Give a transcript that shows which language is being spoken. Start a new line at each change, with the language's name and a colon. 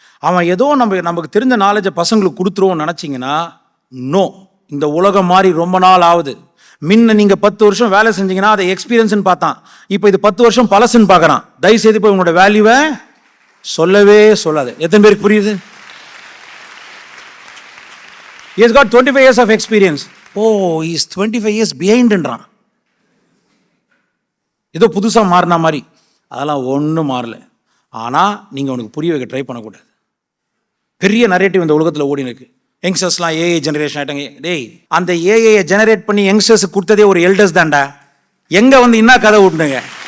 Tamil: அவன் ஏதோ நமக்கு தெரிஞ்ச நாலேஜை பசங்களுக்கு கொடுத்துருவோம்னு நினச்சிங்கன்னா, நோ. இந்த உலகம் மாறி ரொம்ப நாள் ஆகுது. முன்ன நீங்கள் 10 வருஷம் வேலை செஞ்சீங்கன்னா அதை எக்ஸ்பீரியன்ஸ்னு பார்த்தான். இப்போ இது 10 வருஷம் பழசுன்னு பார்க்குறான். தயவுசெய்து போய் உங்களோட வேல்யூவை சொல்லவே சொல்லாது. எத்தனை பேருக்கு புரியுது?
English: He has got 25 years of experience. Oh, he is 25 years behind-ன்றான்.
Tamil: ஏதோ புதுசாக மாறினா மாதிரி. அதெல்லாம் ஒன்றும் மாறல. ஆனால் நீங்கள் உனக்கு புரிய வைக்க ட்ரை பண்ணக்கூடாது. பெரிய நரேட்டிவ் இந்த உலகத்தில் ஓடினு இருக்கு. யங்ஸ்டர்ஸ்லாம் ஏஐ ஜெனரேஷன் ஆகிட்டாங்க. டேய், அந்த ஏஐயை ஜெனரேட் பண்ணி யங்ஸ்டர்ஸுக்கு கொடுத்ததே ஒரு எல்டர்ஸ் தான்டா. எங்கே வந்து என்ன கதை விட்டுனுங்க?